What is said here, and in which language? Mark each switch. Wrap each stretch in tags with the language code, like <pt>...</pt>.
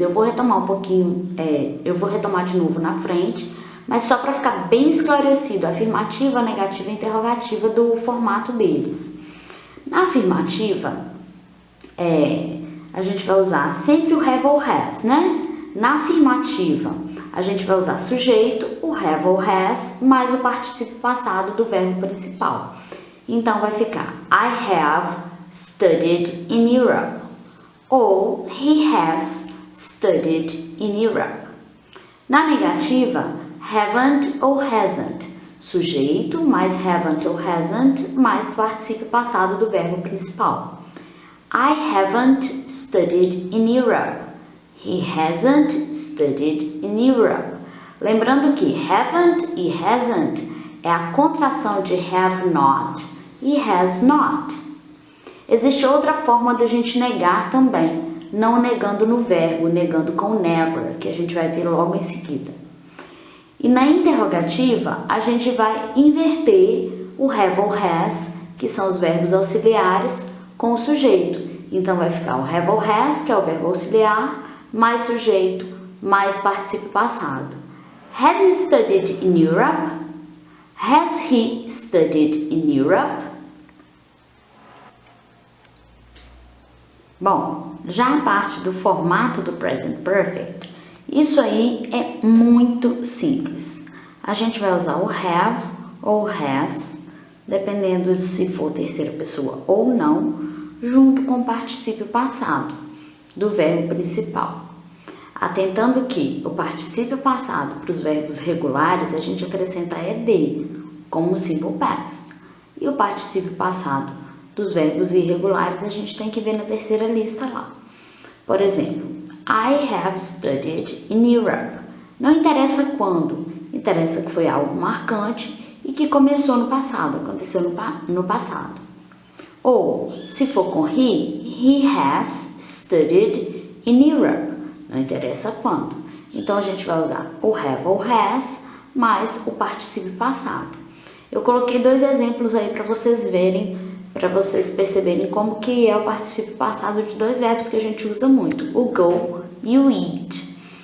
<pt>Eu vou retomar de novo na frente, mas só para ficar bem esclarecido, afirmativa, negativa e interrogativa do formato deles. Na afirmativa, a gente vai usar sempre o have ou has, né? Na afirmativa, a gente vai usar sujeito, o have ou has, mais o particípio passado do verbo principal. Então, vai ficar</pt> <en>I have studied in Europe,</en> <pt>ou</pt> <en>he has studied in Europe.</en> <pt>Na negativa, haven't ou hasn't, sujeito mais haven't ou hasn't, mais particípio passado do verbo principal.</pt> <en>I haven't studied in Europe. He hasn't studied in Europe.</en> <pt>Lembrando que haven't e hasn't é a contração de have not e has not. Existe outra forma de a gente negar também, não negando no verbo, negando com never, que a gente vai ver logo em seguida. E na interrogativa, a gente vai inverter o have ou has, que são os verbos auxiliares, com o sujeito. Então, vai ficar o have ou has, que é o verbo auxiliar, mais sujeito, mais particípio passado.</pt> <en>Have you studied in Europe? Has he studied in Europe?</en> <pt>Bom, já a parte do formato do Present Perfect, isso aí é muito simples. A gente vai usar o have ou has, dependendo se for terceira pessoa ou não, junto com o particípio passado do verbo principal. Atentando que o particípio passado para os verbos regulares a gente acrescenta ed, como o Simple Past. E o particípio passado dos verbos irregulares a gente tem que ver na terceira lista lá. Por exemplo,</pt> <en>I have studied in Europe.</en> <pt>Não interessa quando, interessa que foi algo marcante e que começou no passado, aconteceu no passado. Ou, se for com</pt> <en>he has studied in Europe.</en> <pt>Não interessa quando. Então, a gente vai usar o have ou has mais o particípio passado. Eu coloquei 2 exemplos aí para vocês verem, para vocês perceberem como que é o particípio passado de 2 verbos que a gente usa muito, o go e o eat.</pt>